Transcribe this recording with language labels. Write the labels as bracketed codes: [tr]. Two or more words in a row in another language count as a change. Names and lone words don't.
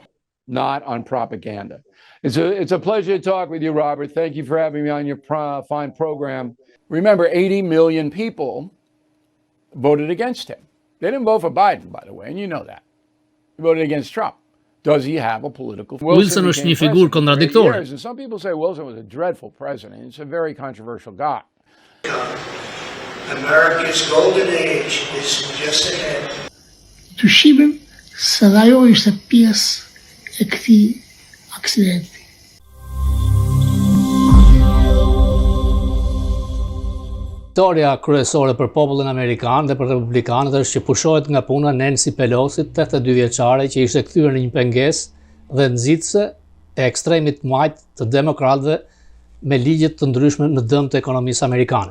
[en] Not on propaganda. It's a pleasure to talk with you, Robert. Thank you for having me on your fine program. Remember, 80 million people voted against him. They didn't vote for Biden, by the way, and you know that. Voted against Trump. Does he have a political... [sq] Wilson është një figurë kontradiktore. [en] Some people say Wilson was a dreadful president. It's a very controversial guy. America's golden age is just ahead. [sq] Dyshimin se ajo ishte pjesë e këtij aksidenti. Historia kryesore për popullin amerikan dhe për republikanët është që pushohet nga puna Nancy Pelosi, 82 vjeçare, që ishte kthyer në një pengesë dhe nxitse e ekstremit majt të demokratëve me ligje të ndryshme në dëm të ekonomisë amerikane.